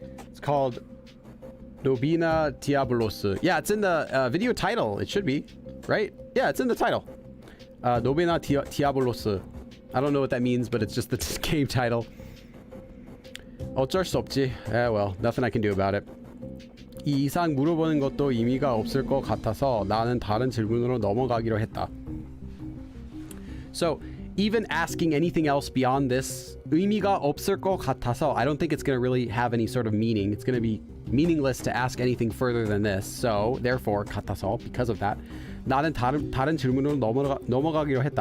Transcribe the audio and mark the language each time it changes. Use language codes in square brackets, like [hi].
[en] It's called Novena Diabolos. Yeah, it's in the video title. It should be, right? Yeah, it's in the title. Novena Diabolos. I don't know what that means, but it's just the game title. [ko] 어쩔 수 없지. [en] Well, nothing I can do about it. [ko] 이 이상 물어보는 것도 의미가 없을 것 같아서 나는 다른 질문으로 넘어가기로 했다. [en] So, even asking anything else beyond this, [ko] 의미가 없을 것 같아서, [en] I don't think it's going to really have any sort of meaning. It's going to be meaningless to ask anything further than this. So, therefore, 같아서, because of that, [ko] 나는 다른 질문으로 넘어가기로 했다.